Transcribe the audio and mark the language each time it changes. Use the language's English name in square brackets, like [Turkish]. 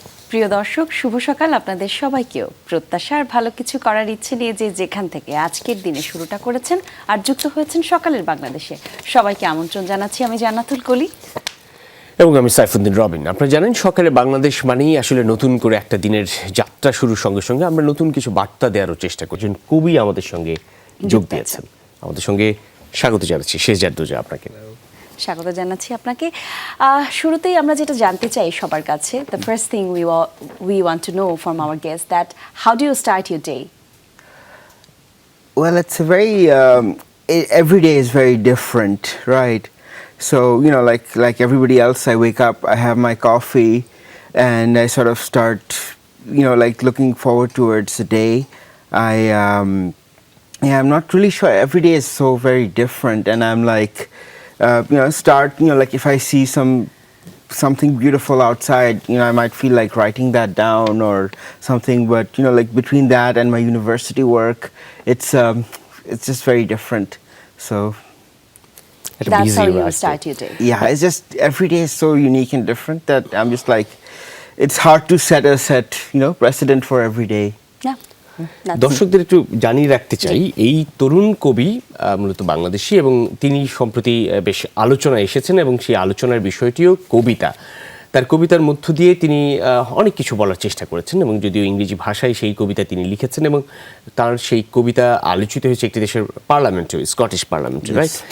[Bangla] প্রিয় দর্শক, শুভ সকাল আপনাদের সবাইকেও। প্রত্যাশা আর ভালো কিছু করার ইচ্ছে নিয়ে যে যেখান থেকে আজকের দিনে শুরুটা করেছেন আর যুক্ত হয়েছেন সকালের বাংলাদেশে, সবাইকে আমন্ত্রণ জানাচ্ছি আমি জান্নাতুল কলি এবং আমি সাইফুদ্দিন রবিন। আপনারা জানেন সকালে বাংলাদেশ মানেই আসলে নতুন করে একটা দিনের যাত্রা শুরুর সঙ্গে সঙ্গে আমরা নতুন কিছু বার্তা দেওয়ারও চেষ্টা করছেন। কবি আমাদের সঙ্গে যোগ দিয়েছেন, আমাদের সঙ্গে স্বাগত জানাচ্ছি শেহজাদ দোজা আপনাকে। স্বাগত জানাচ্ছি আপনাকে। শুরুতেই আমরা যেটা জানতে চাই সবার কাছে, [English] the first thing we want to know from our guests that how do you start your day? Well, it's a very every day is very different, right? So like everybody else, I wake up, I have my coffee, and I sort of start, like looking forward towards the day. I'm not really sure. Every day is so very different, and I'm like. Like if I see something beautiful outside, I might feel like writing that down or something. But like between that and my university work, it's just very different. So that's how you start your day. Yeah, it's just every day is so unique and different that I'm just like, it's hard to set precedent for every day. Yeah. [Bangla] দর্শকদের একটু জানিয়ে রাখতে চাই, এই তরুণ কবি মূলত বাংলাদেশি এবং তিনি সম্প্রতি বেশ আলোচনায় এসেছেন এবং সেই আলোচনার বিষয়টিও কবিতা। তার কবিতার মধ্য দিয়ে তিনি অনেক কিছু বলার চেষ্টা করেছেন এবং যদিও ইংরেজি ভাষায় সেই কবিতা তিনি লিখেছেন এবং তার সেই কবিতা আলোচিত হয়েছে একটি দেশের পার্লামেন্টে, স্কটিশ পার্লামেন্টে, রাইট?